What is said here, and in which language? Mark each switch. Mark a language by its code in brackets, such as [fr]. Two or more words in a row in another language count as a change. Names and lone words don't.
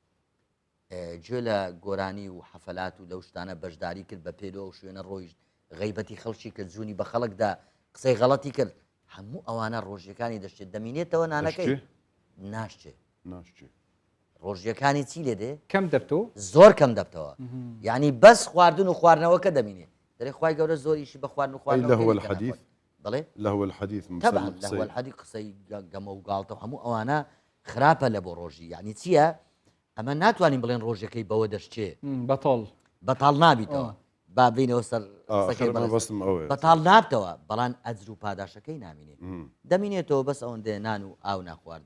[ckb] گوێ لە گۆرانی و حەفەلات و لەو شتانە بەشداری کرد بە پێلۆ و شوێنە ڕۆیشت غیبەتی خەڵکی کرد جوونی بە خەڵکدا قسەی غەڵەتی کرد هەموو ئەوانە ڕۆژیەکانی دەشتێت دەمینێتەوە نانەکەی ناشتێ ڕۆژیەکانی چی لێ دێ کەم دەبتەوە زۆر کەم دەبتەوە یعنی بەس خواردن و خواردنەوەکە دەمینێ دەرێ خوای گەورە زۆریشی بە خواردن و خواردنەوە الحديث بڵێ [ar] لهو الحديث طبعا لهو الحديث [ckb] قسەی گەمە و گاڵتە هەموو ئەوانە خراپە لە بۆ ڕۆژی یعنی چییە ئەمە ناتوانین بڵێن ڕۆژەکەی بەوە دەشتێ بەتاڵ نابیتەوە با بینەوە سەر بەتاڵ نابتەوە بەڵام ئەجر و پاداشەکەی نامینێت دەمینێتەوە بەس ئەوەندێ نان و ئاو ناخواردن